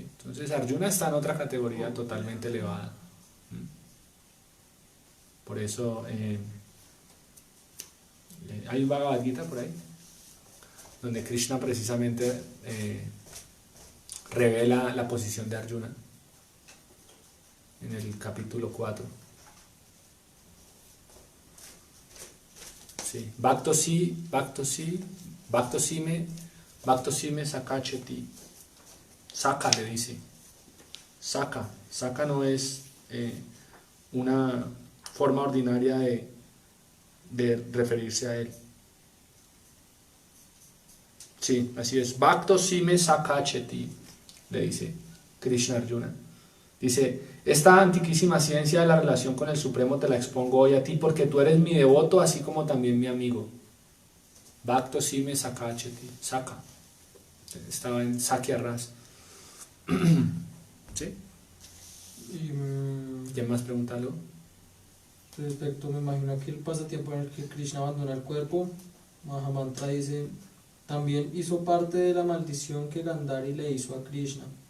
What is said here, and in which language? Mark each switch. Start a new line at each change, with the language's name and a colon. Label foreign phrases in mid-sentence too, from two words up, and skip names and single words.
Spanish: Entonces Arjuna está en otra categoría totalmente elevada. Por eso hay un Bhagavad Gita por ahí, donde Krishna precisamente revela la posición de Arjuna en el capítulo 4. Sí.
Sanskrit: Bhaktosime sakacheti.
Spanish: Saka le dice. Saka no es una forma ordinaria de referirse a él. Sí, así es.
Sanskrit: Bhaktosime sakacheti,
Spanish: le dice Krishna Arjuna. Dice: esta antiquísima ciencia de la relación con el Supremo te la expongo hoy a ti, porque tú eres mi devoto, así como también mi amigo.
Sanskrit: Bhaktosime sakacheti. Saka.
Spanish: Estaba en Sakya Ras. ¿Sí? ¿Quién más pregunta algo? Respecto, me imagino que el pasatiempo en el que Krishna abandona el cuerpo, Mahamantra dice, también hizo parte de la maldición que Gandhari le hizo a Krishna.